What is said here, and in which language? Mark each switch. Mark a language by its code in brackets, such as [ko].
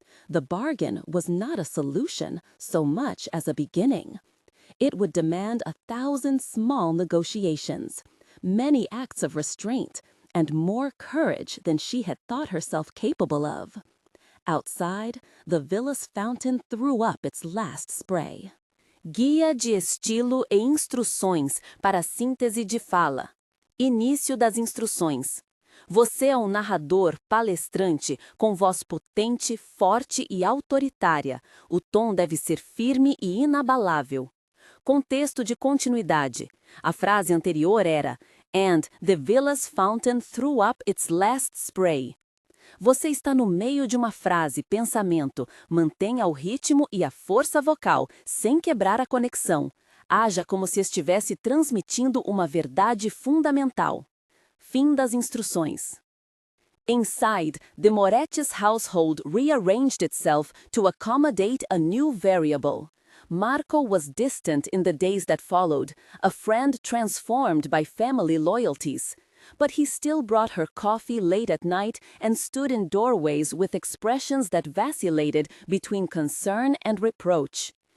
[en] The bargain was not a solution so much as a beginning. It would demand 1,000 small negotiations, many acts of restraint, and more courage than she had thought herself capable of. Outside, the villa's fountain threw up its last spray. [pt] Guia de estilo e instruções para síntese de fala. Início das instruções. Você é um narrador palestrante com voz potente, forte e autoritária. O tom deve ser firme e inabalável. Contexto de continuidade. A frase anterior era [en] "And the villa's fountain threw up its last spray." [pt] Você está no meio de uma frase, pensamento. Mantenha o ritmo e a força vocal, sem quebrar a conexão. Haja como se estivesse transmitindo uma verdade fundamental. Fim das instruções. [en] Inside, the Moretti's household rearranged itself to accommodate a new variable. Marco was distant in the days that followed, a friend transformed by family loyalties. But he still brought her coffee late at night and stood in doorways with expressions that vacillated between concern and reproach.